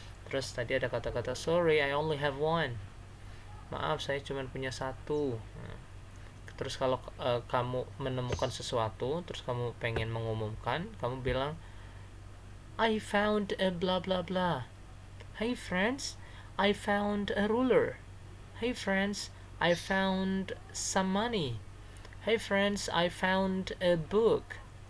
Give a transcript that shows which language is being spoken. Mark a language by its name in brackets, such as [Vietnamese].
[Indonesian] Terus tadi ada kata-kata [English] sorry, I only have one. [Indonesian] Maaf, saya cuma punya satu. Terus kalau kamu menemukan sesuatu, terus kamu pengen mengumumkan, kamu bilang [English] I found a blah blah blah. Hey friends, I found a ruler. Hey friends, I found some money. Hey friends, I found a book.